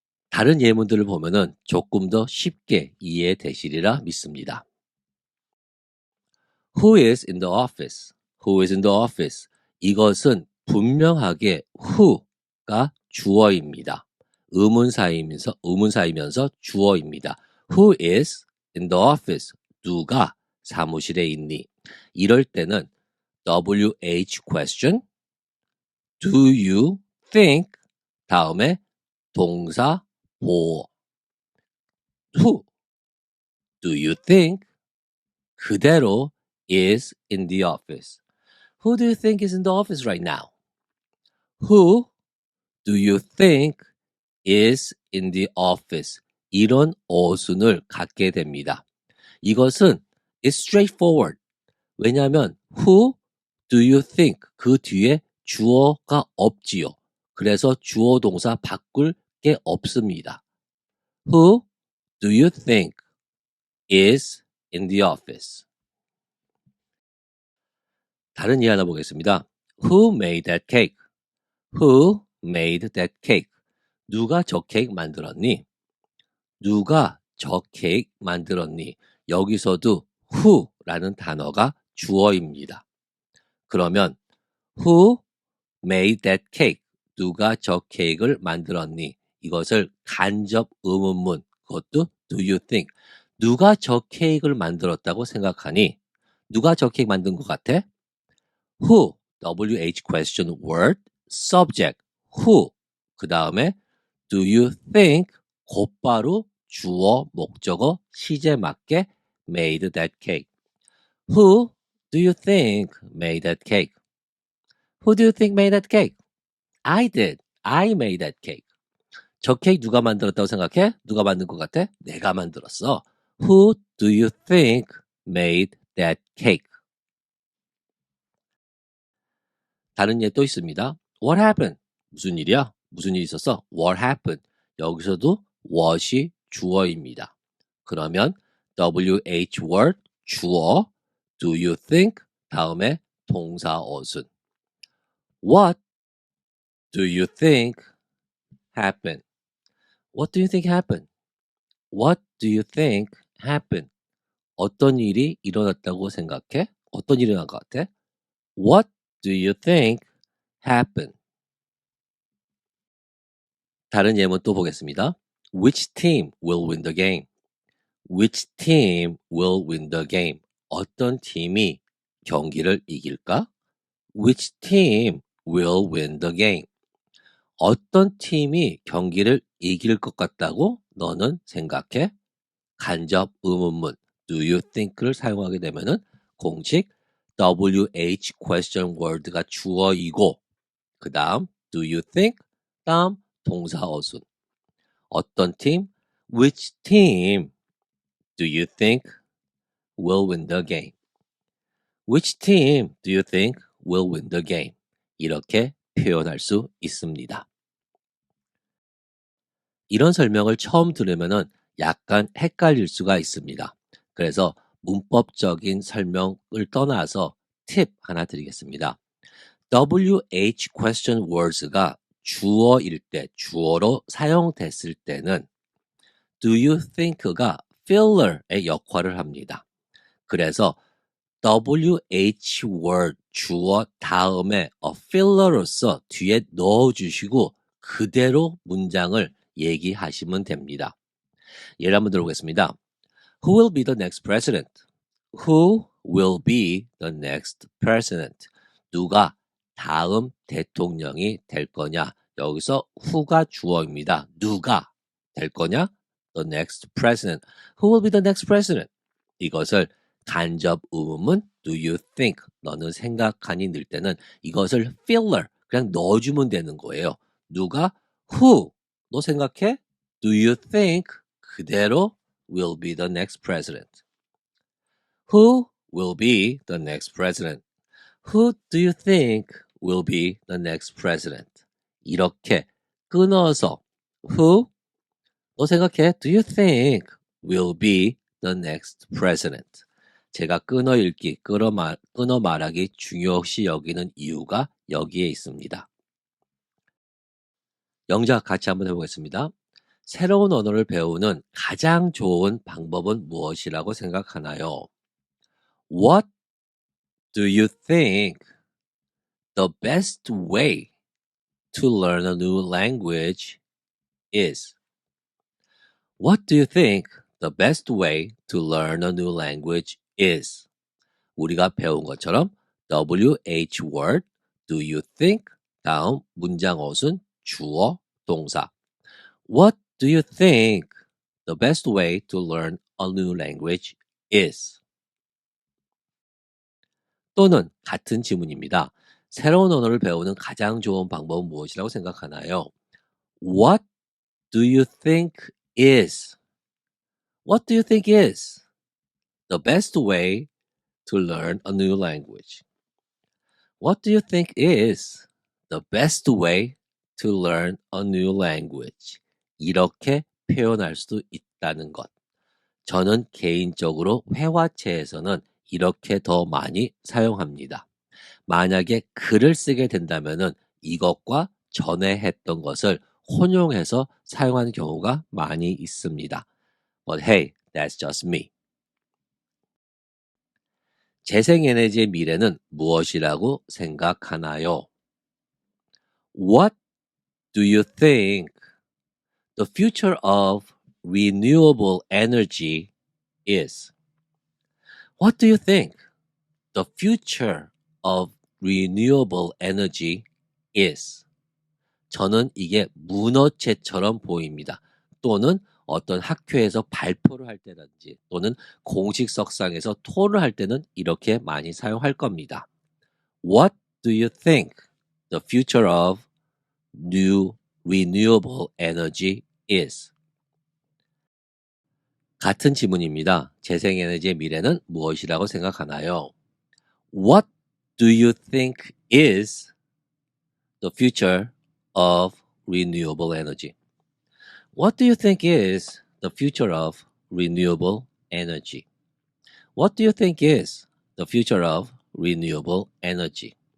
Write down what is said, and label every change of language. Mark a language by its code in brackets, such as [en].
[ko] 다른 예문들을 보면은 조금 더 쉽게 이해되시리라 믿습니다. [en] Who is in the office? Who is in the office? [ko] 이것은 분명하게 who가 주어입니다. 의문사이면서 주어입니다. [en] Who is in the office? [ko] 누가 사무실에 있니? 이럴 때는 [en] WH question, do you think [ko] 다음에 동사 보어 [en] who, do you think [ko] 그대로 [en] is in the office. Who do you think is in the office right now? Who do you think is in the office? [ko] 이런 어순을 갖게 됩니다. 이것은 [en] is straightforward. [ko] 왜냐하면 [en] who do you think [ko] 그 뒤에 주어가 없지요. 그래서 주어 동사 바꿀 게 없습니다. [en] Who do you think is in the office? [ko] 다른 예 하나 보겠습니다. [en] Who made that cake? Who made that cake? [ko] 누가 저 케이크 만들었니? 누가 저 케이크 만들었니? 여기서도 who라는 단어가 주어입니다. 그러면 [en] who made that cake? [ko] 누가 저 케이크를 만들었니? 이것을 간접 의문문, 그것도 [en] do you think? [ko] 누가 저 케이크를 만들었다고 생각하니? 누가 저 케이크 만든 것 같아? [en] Who, WH question word, subject, who. [ko] 그 다음에 [en] do you think [ko] 곧바로 주어, 목적어, 시제 맞게 [en] made that cake. Who do you think made that cake? Who do you think made that cake? I did. I made that cake. [ko] 저 케이크 누가 만들었다고 생각해? 누가 만든 것 같아? 내가 만들었어. [en] Who do you think made that cake? [ko] 다른 예 또 있습니다. [en] What happened? [ko] 무슨 일이야? 무슨 일이 있었어? What happened? 여기서도 what이 주어입니다. 그러면 [en] WH word 주어 do you think [ko] 다음에 동사 어순 [en] What do you think happened? What do you think happened? What do you think happened? [ko] 어떤 일이 일어났다고 생각해? 어떤 일이 일어난 것 같아? [en] What do you think happened? [ko] 다른 예문 또 보겠습니다. [en] Which team will win the game? Which team will win the game? [ko] 어떤 팀이 경기를 이길까? [en] Which team will win the game? [ko] 어떤 팀이 경기를 이길 것 같다고 너는 생각해? 간접 의문문 [en] do you think를 [ko] 사용하게 되면은 공식 [en] WH question word가 [ko] 주어이고 그 다음 [en] do you think [ko] 다음 동사 어순 어떤 팀 [en] which team do you think will win the game? Which team do you think will win the game? [ko] 이렇게 표현할 수 있습니다. 이런 설명을 처음 들으면은 약간 헷갈릴 수가 있습니다. 그래서 문법적인 설명을 떠나서 팁 하나 드리겠습니다. WH question words가 주어일 때, 주어로 사용됐을 때는 [en] do you think [ko] 가 filler의 역할을 합니다. 그래서 WH word 주어 다음에 filler로서 뒤에 넣어주시고 그대로 문장을 얘기하시면 됩니다. 예를 한번 들어보겠습니다. [en] Who will be the next president? Who will be the next president? [ko] 누가 다음 대통령이 될 거냐? 여기서 who가 주어입니다. 누가 될 거냐? [en] The next president. Who will be the next president? [ko] 이것을 간접 의문문 [en] do you think [ko] 너는 생각하니 넣을 때는 이것을 filler 그냥 넣어주면 되는 거예요. 누가 who 너 생각해? [en] Do you think [ko] 그대로 [en] will be the next president? Who will be the next president? Who do you think will be the next president. [ko] 이렇게 끊어서 [en] who? [ko] 너 생각해? [en] Do you think will be the next president? [ko] 제가 끊어 읽기, 끊어 말하기 중요시 여기는 이유가 여기에 있습니다. 영작 같이 한번 해보겠습니다. 새로운 언어를 배우는 가장 좋은 방법은 무엇이라고 생각하나요? [en] What do you think the best way to learn a new language is? What do you think the best way to learn a new language is? [ko] 우리가 배운 것처럼 [en] WH word, do you think? [ko] 다음 문장 어순, 주어, 동사. [en] What do you think the best way to learn a new language is? [ko] 또는 같은 지문입니다. 새로운 언어를 배우는 가장 좋은 방법은 무엇이라고 생각하나요? [en] What do you think is? What do you think is the best way to learn a new language? What do you think is the best way to learn a new language? [ko] 이렇게 표현할 수 있다는 것. 저는 개인적으로 회화체에서는 이렇게 더 많이 사용합니다. 만약에 글을 쓰게 된다면은 이것과 전에 했던 것을 혼용해서 사용하는 경우가 많이 있습니다. [en] But hey, that's just me. [ko] 재생에너지의 미래는 무엇이라고 생각하나요? [en] What do you think the future of renewable energy is? What do you think the future of renewable energy is? [ko] 저는 이게 문어체처럼 보입니다. 또는 어떤 학교에서 발표를 할 때라든지 또는 공식 석상에서 토론을 할 때는 이렇게 많이 사용할 겁니다. [en] What do you think the future of new renewable energy is? [ko] 같은 지문입니다. 재생에너지의 미래는 무엇이라고 생각하나요? [en] What do you think is the future of renewable energy? What do you think is the future of renewable energy? What do you think is the future of renewable energy?